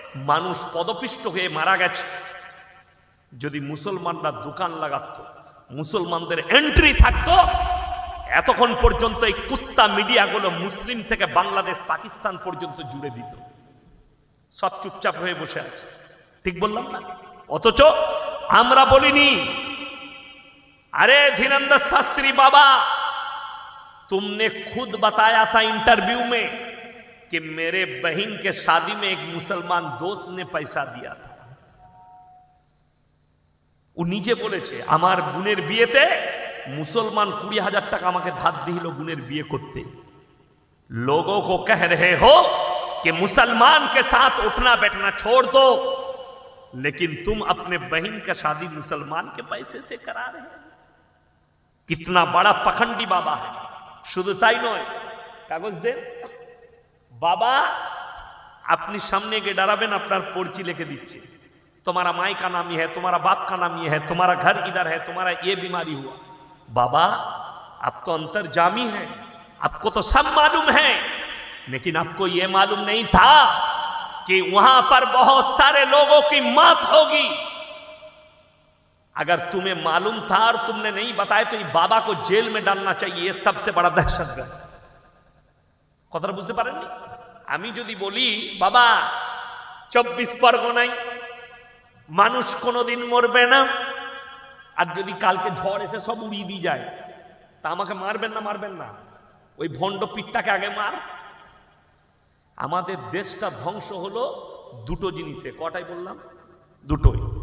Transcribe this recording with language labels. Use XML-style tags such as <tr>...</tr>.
<bn>মানুষ পদপিষ্ট হয়ে মারা গেছে। যদি মুসলমানরা দোকান লাগাতো, মুসলমানদের এন্ট্রি থাকতো, এতক্ষণ পর্যন্ত এই কুত্তা মিডিয়াগুলো মুসলিম থেকে বাংলাদেশ পাকিস্তান পর্যন্ত জুড়ে দিত। সব চুপচাপ হয়ে বসে আছে, ঠিক বললাম না? অথচ আমরা বলিনি,</bn> <hi>अरे धीरेन्द्र शास्त्री बाबा, तुमने खुद बताया था इंटरव्यू में कि मेरे बहन के शादी में एक मुसलमान दोस्त ने पैसा दिया था।</hi> <bn>ও নিজে বলেছে আমার বোনের বিয়েতে মুসলমান 20,000 টাকা আমাকে ধার দিল বোনের বিয়ে করতে।</bn> <hi>लोगों को कह रहे हो कि मुसलमान के साथ उठना बैठना छोड़ दो, लेकिन तुम अपने बहन का शादी मुसलमान के पैसे से करा रहे हो। कितना बड़ा पखंडी बाबा है।</hi> <bn>শুধু তাই নয়, কাগজ দেন বাবা, আপনি সামনে গিয়ে দাঁড়াবেন, আপনার পরিচি লিখে দিচ্ছে,</bn> <hi>तुम्हारा माई का नाम ये है, तुम्हारा बाप का नाम ये है, तुम्हारा घर इधर है, तुम्हारा ये बीमारी हुआ। बाबा आप तो अंतर्जामी हैं, आपको तो सब मालूम है, लेकिन आपको ये मालूम नहीं था कि वहां पर बहुत सारे लोगों की मौत होगी। अगर तुम्हें मालूम था और तुमने नहीं बताया तो ये बाबा को जेल में डालना चाहिए। ये सबसे बड़ा दहशतगर्द।</hi> <bn>কথাটা বুঝতে পারেননি? আমি যদি বলি বাবা 24 পরগনায় মানুষ কোনোদিন মরবে না, আর যদি কালকে ঝড় এসে সব উড়িয়ে দিয়ে যায়, তা আমাকে মারবেন না? মারবেন না? ওই ভণ্ড পিঠটাকে আগে মার। আমাদের দেশটা ধ্বংস হলো দুটো জিনিসে। কটাই বললাম? দুটোই।</bn>